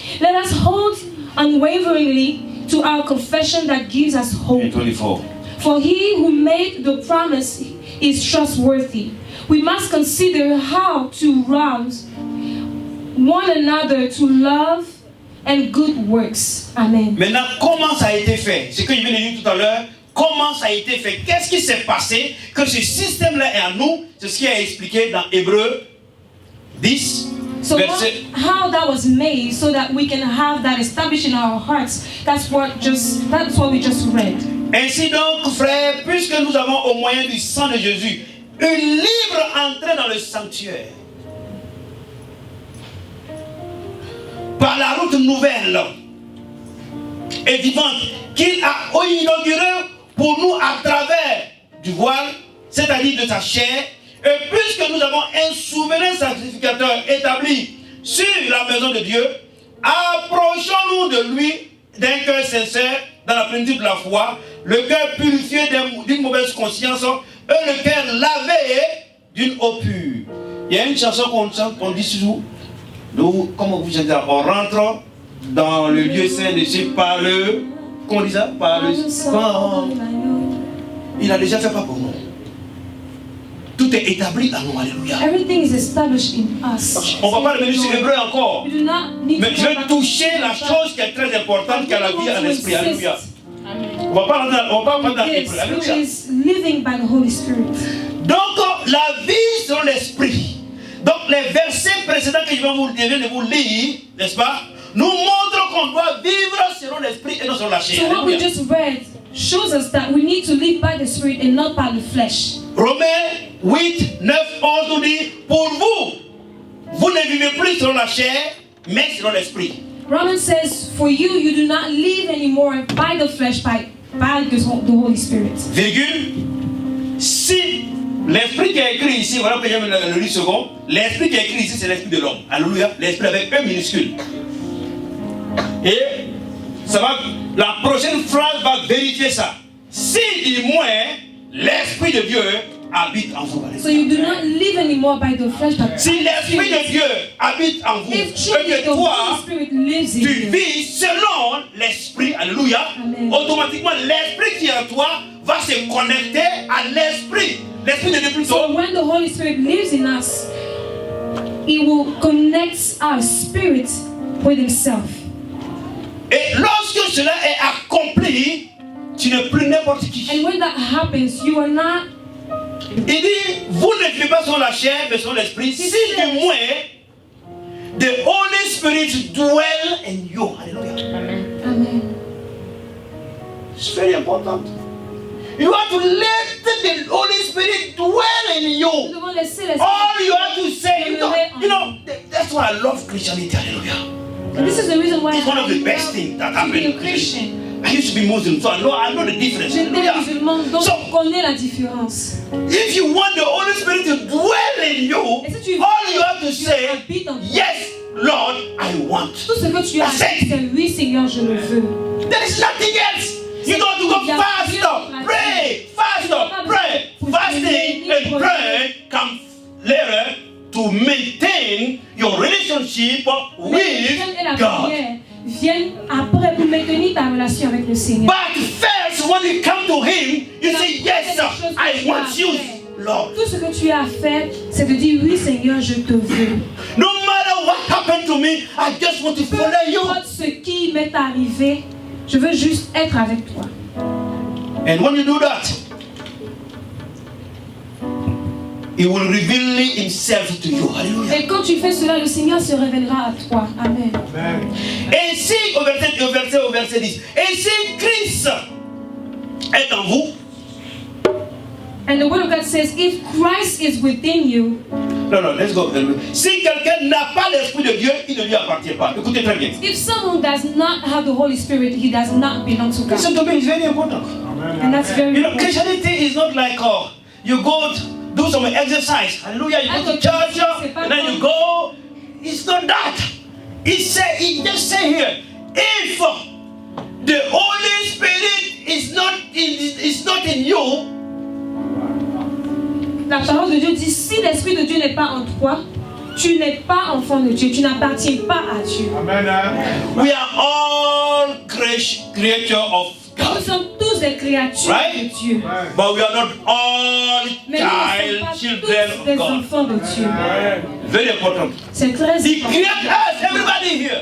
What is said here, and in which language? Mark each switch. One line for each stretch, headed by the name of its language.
English: Let us hold unwaveringly to our confession that gives us hope. 24. For He who made the promise is trustworthy. We must consider how to rouse one another to love and good works. Amen.
French: Maintenant, comment ça a été fait? Ce que je viens de dire tout à l'heure, comment ça a été fait? Qu'est-ce qui s'est passé que ce système-là est en nous? C'est ce qui est expliqué dans Hébreux 10,
English: So
French: verset.
English: how that was made so that we can have that established in our hearts. That's what we just read.
French: Ainsi donc, frères, puisque nous avons au moyen du sang de Jésus une libre entrée dans le sanctuaire, par la route nouvelle et vivante qu'il a inaugurée pour nous à travers du voile, c'est-à-dire de sa chair, et puisque nous avons un souverain sacrificateur établi sur la maison de Dieu, approchons-nous de lui d'un cœur sincère dans la plénitude de la foi, le cœur purifié d'une mauvaise conscience et le cœur lavé d'une eau pure. Il y a une chanson qu'on chante, on dit toujours, Nous, comme vous dites, on rentre dans le lieu saint de Dieu par le... Comment on dit ça? Par le sang. Il a déjà fait pas pour nous. Tout est établi en nous. Alléluia.
English: Everything is established in us.
French: On ne va pas revenir sur l'hébreu encore.
English: We do not need
French: Mais je vais toucher la chose qui est très importante, qui est la vie en esprit. Alléluia. On ne va pas prendre dans l'hébreu. Alléluia.
English: Is living by the Holy Spirit.
French: Donc, la vie selon l'esprit. Donc, les versets précédents que je viens de vous lire, n'est-ce pas, nous montrent qu'on doit vivre selon l'esprit et non selon la chair.
English: So what we just read shows us that we need to live by the Spirit and not by the flesh.
French: Romains 8, 9, 11 nous dit, pour vous, vous ne vivez plus selon la chair, mais selon l'esprit.
English: Romans says, for you, you do not live anymore by the flesh, by the Holy Spirit.
French: Virgule, si l'esprit qui est écrit ici, voilà pourquoi j'aime le lire second, l'esprit qui est écrit ici, c'est l'esprit de l'homme. Alléluia, l'esprit avec un minuscule. Et ça va, la prochaine phrase va vérifier ça. Si, du moins, l'esprit de Dieu habite en vous.
English: So you do not live anymore by the flesh, but
French: si l'esprit de Dieu habite en vous, et que toi, tu vis selon l'esprit, alléluia, automatiquement l'esprit qui est en toi va se connecter à l'esprit. L'esprit de Dieu plutôt.
English: So when the Holy Spirit lives in us, He will connect our spirit with Himself.
French: Et lorsque cela est accompli, tu n'es plus n'importe qui.
English: And when that happens, you are not.
French: Il dit, vous ne vivez pas sur la chair, mais sur l'esprit. Si du moins,
English: the Holy Spirit dwell in you. Hallelujah. Amen. It's very important. You have to let the Holy Spirit dwell in you. All you have to say, you know, that's why I love Christianity. Hallelujah. And this is the reason why it's one of the best things that happened in Christianity. I used to be Muslim, so I know the difference.
French: J'étais musulman, donc je connais la différence.
English: If you want the Holy Spirit to dwell in you, all you have to say, yes, Lord, I want.
French: Tout ce que tu as dit, c'est oui, Seigneur, je le veux.
English: There is nothing else. You don't have to go faster, pray, faster, pray. Fasting and pray come later to maintain your relationship with God.
French: Viennent après pour maintenir ta relation avec le Seigneur.
English: But first, when you come to Him, you say, yes, I want you, Lord.
French: Tout ce que tu as fait, c'est de dire, oui, Seigneur, je te veux.
English: No matter what happened to me, I just want to follow you.
French: Peu importe ce qui m'est arrivé, je veux juste être avec toi.
English: And when you do that, He will reveal Himself to you. Hallelujah.
French: Et quand tu fais cela, le Seigneur se révélera à toi. Amen. Et si, au verset 10, et si Christ est en vous,
English: and the word of God says, if Christ is within you, no, let's go.
French: Si quelqu'un n'a pas l'esprit de Dieu, il ne lui appartient pas. Écoutez très bien.
English: If someone does not have the Holy Spirit, he does not belong to God. Listen to me, it's very important. And that's very important. Christianity is not like, you go do some exercise. Hallelujah. You go to church and then you go. It's not that. He just say here, if the Holy Spirit is not in you.
French: La parole de Dieu dit, si l'Esprit de Dieu n'est pas en toi, tu n'es pas enfant de Dieu, tu n'appartiens pas à Dieu. Amen.
English: We are all creatures of God.
French: Nous sommes tous des créatures de Dieu.
English: But we are not all children
French: des
English: of God.
French: enfants de Dieu.
English: Very important.
French: C'est très important.
English: He created us, everybody here.